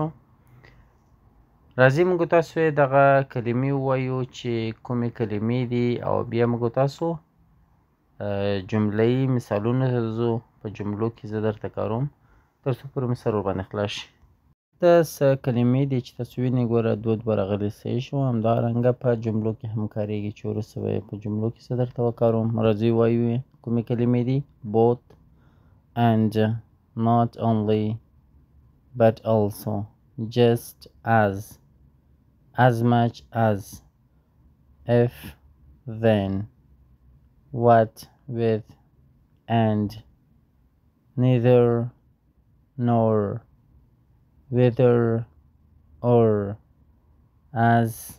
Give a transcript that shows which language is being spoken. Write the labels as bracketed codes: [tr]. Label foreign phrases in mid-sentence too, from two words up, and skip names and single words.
[ps] راځي موږ تاسو دغه کلمې ووایو چې کومې کلمې دي او بیا موږ تاسو جمله‌یي مثالونه ته ځو. په جملو کې زه درته کاروم تر څو پورې مې سر ورباندې خلاص شي. دا څه کلمې دي چې تاسو وینئ ګوره دوه راغلي. صحیح شو؟ همدارنګه په جملو کې هم کارېږي چې وروسته به یې په جملو کې څه درته وکاروم. راځئ ووایو کومې کلمې دي. [en] both and not only but also just as much as if then what with and neither nor whether or as